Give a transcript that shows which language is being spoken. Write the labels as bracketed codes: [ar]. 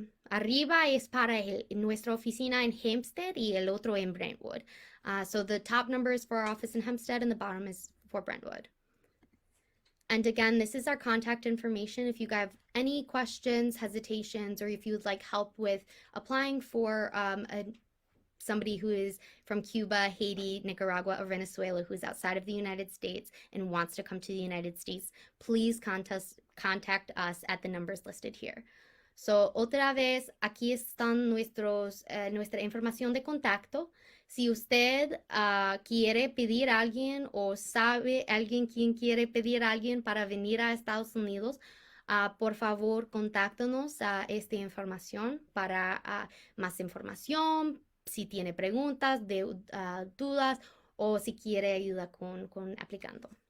[es] Arriba es para nuestra oficina en Hempstead y el otro en Brentwood. [en] So the top number is for our office in Hempstead and the bottom is for Brentwood. And again, this is our contact information. If you have any questions, hesitations, or if you would like help with applying for somebody who is from Cuba, Haiti, Nicaragua, or Venezuela who is outside of the United States and wants to come to the United States, please contact us at the numbers listed here. [es] So, otra vez, aquí están nuestra información de contacto. Si usted quiere pedir a alguien o sabe alguien quien quiere pedir a alguien para venir a Estados Unidos, por favor, contáctanos a esta información para más información, si tiene preguntas, dudas o si quiere ayuda con aplicando.